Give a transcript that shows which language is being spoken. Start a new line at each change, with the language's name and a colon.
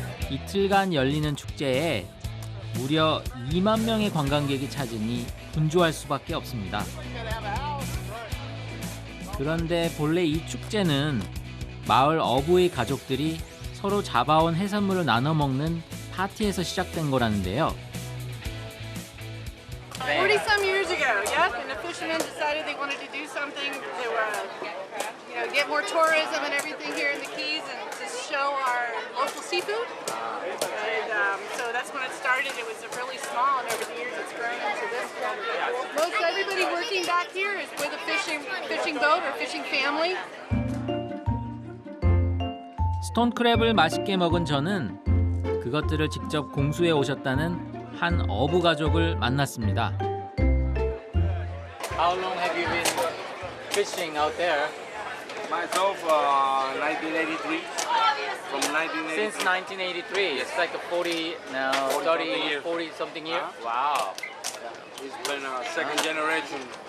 Korean: 이틀간 열리는 축제에 무려 2만 명의 관광객이 찾으니 분주할 수밖에 없습니다. 그런데 본래 이 축제는 마을 어부의 가족들이 서로 잡아온 해산물을 나눠 먹는 파티에서 시작된 거라는데요.
English: 40-some years ago, yep, and the fishermen decided they wanted to do something to, get more tourism and everything here in the Keys and to show our local seafood. And so that's when it started. It was really small, and over the years it's grown into this. Most everybody working back here is with a fishing boat or fishing family.
Korean: 스톤 크랩을 맛있게 먹은 저는 그것들을 직접 공수해 오셨다는 한 어부 가족을 만났습니다.
English: How long have you been fishing out there? Myself, 1983. From 1983. Since 1983. It's like a 40 now, 40 something years. Wow. He's been a second generation.